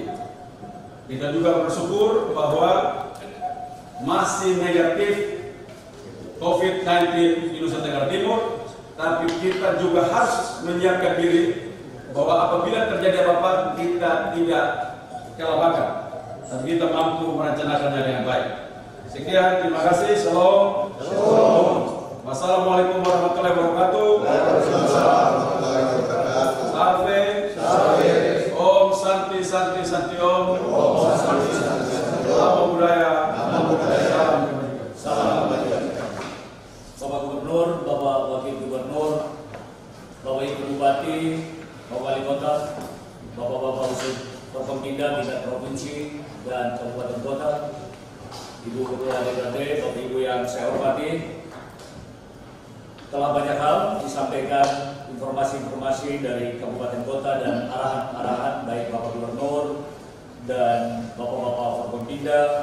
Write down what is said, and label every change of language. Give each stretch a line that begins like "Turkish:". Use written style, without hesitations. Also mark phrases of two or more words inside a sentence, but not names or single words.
Indonesian: Kita juga bersyukur bahwa masih negatif COVID-19 di Nusa Tenggara Timur, tapi kita juga harus menyiapkan diri bahwa apabila terjadi apa-apa kita tidak kelabakan, tapi kita mampu merencanakannya dengan baik. Sekian, terima kasih.
Hebrew: שלום. שלום.
Arabic: والسلام عليكم ورحمة الله وبركاته.
Latin: Salve. Salve.
Sanskrit: ॐ शान्तिः शान्तिः शान्तिः ॐ। ॐ शान्तिः शान्तिः शान्तिः ॐ.
Pali: Namo Buddhaya. Namo Buddhaya.
Indonesian: Salam kebajikan. Bapak Gubernur, Bapak Wakil Gubernur, Bapak Ibu Bupati, Bapak Wali Kota, Bapak-Bapak Usul Forkompinda tingkat provinsi dan kabupaten kota, Ibu Ketua DPRD, Bapak Ibu yang saya hormati, telah banyak hal disampaikan informasi-informasi dari kabupaten kota dan arahan-arahan baik Bapak Gubernur dan Bapak-Bapak Forkompinda.